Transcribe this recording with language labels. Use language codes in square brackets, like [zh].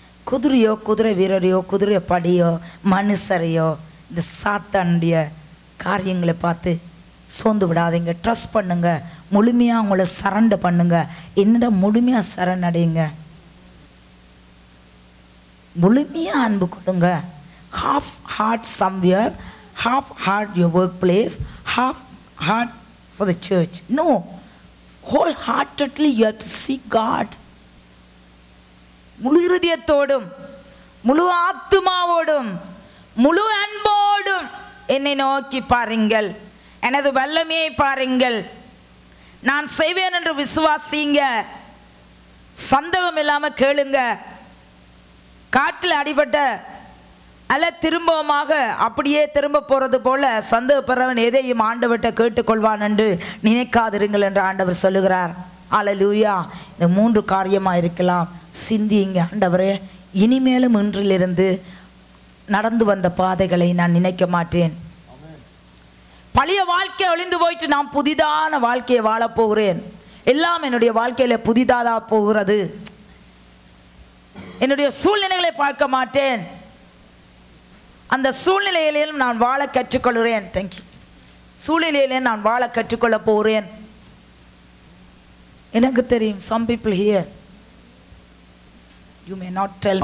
[ta] குதிரையோ, குதிரை வீரரையோ, குதிரை படியோ, மனுஷரையோ, இந்த சாத்தானுடைய காரியங்களை பார்த்து சோர்ந்து விடாதீங்க. ட்ரஸ்ட் பண்ணுங்க, முழுமையாக உங்களை சரண்டர் பண்ணுங்க. என்னடா முழுமையாக சரணடையுங்க, முழுமையாக அன்பு கொடுங்க. [en] Half heart somewhere, half heart your workplace, half heart for the church. No, wholeheartedly you have to seek God. [ta] முழு இருதயத்தோடும் முழு ஆத்துமாவோடும் முழு அன்போடும் என்னை நோக்கி பாருங்கள், எனது வல்லமையை பாருங்கள், நான் செய்வேன் என்று விசுவாசிங்க, சந்தேகம் இல்லாமல் கேளுங்க. காட்டில் அடிபட்ட அல்ல திரும்பமாக அப்படியே திரும்ப போறது போல சந்தேகப்படுறவன் எதையும் ஆண்டவர்கிட்ட கேட்டுக்கொள்வான் என்று நினைக்காதிருங்கள் என்று ஆண்டவர் சொல்லுகிறார். அல்லேலூயா. இந்த 3 காரியமாக இருக்கலாம். சிந்திங்க, ஆண்டவரே இனிமேலும் இன்றிலிருந்து நடந்து வந்த பாதைகளை நான் நினைக்க மாட்டேன். பழைய வாழ்க்கை ஒளிந்து போயிட்டு நான் புதிதான வாழ்க்கையை வாழப்போகிறேன். எல்லாம் என்னுடைய வாழ்க்கையில புதிதாக போகிறது. என்னுடைய சூழ்நிலைகளை பார்க்க மாட்டேன். அந்த சூழ்நிலையிலும் நான் வாழ கற்றுக்கொள்கிறேன். தேங்க்யூ. சூழ்நிலையிலே நான் வாழ கற்றுக்கொள்ள போகிறேன். எனக்கு தெரியும், [en] some people here you may not tell me.